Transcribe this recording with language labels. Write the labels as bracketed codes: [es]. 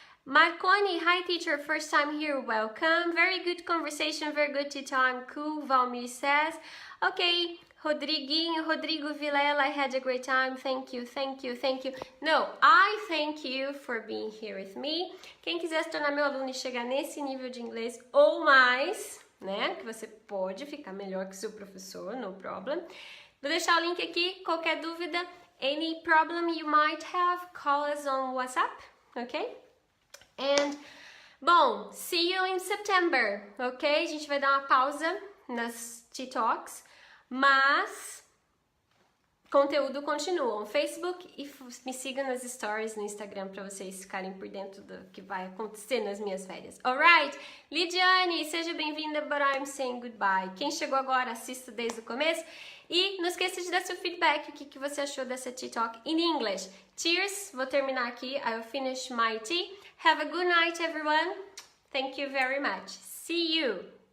[en] Marconi, hi teacher, first time here, welcome. Very good conversation, very good tea time, cool, Valmir says. Okay, Rodrigo Vilela, I had a great time, thank you. No, I thank you for being here with me. [pt] Quem quiser se tornar meu aluno e chegar nesse nível de inglês ou mais, né, que você pode ficar melhor que seu professor, [en] no problem. [pt] Vou deixar o link aqui, qualquer dúvida, [en] any problem you might have, call us on WhatsApp, okay? And, bom, see you in September, ok? [pt] A gente vai dar uma pausa nas TikToks, mas conteúdo continua. Facebook e me sigam nas stories no Instagram para vocês ficarem por dentro do que vai acontecer nas minhas férias. Alright? Lidiane, seja bem-vinda, [en] but I'm saying goodbye. [pt] Quem chegou agora, assista desde o começo. E não esqueça de dar seu feedback, o que você achou dessa tea talk in English. [en] Cheers! [pt] Vou terminar aqui. [en] I'll finish my tea. Have a good night, everyone. Thank you very much. See you!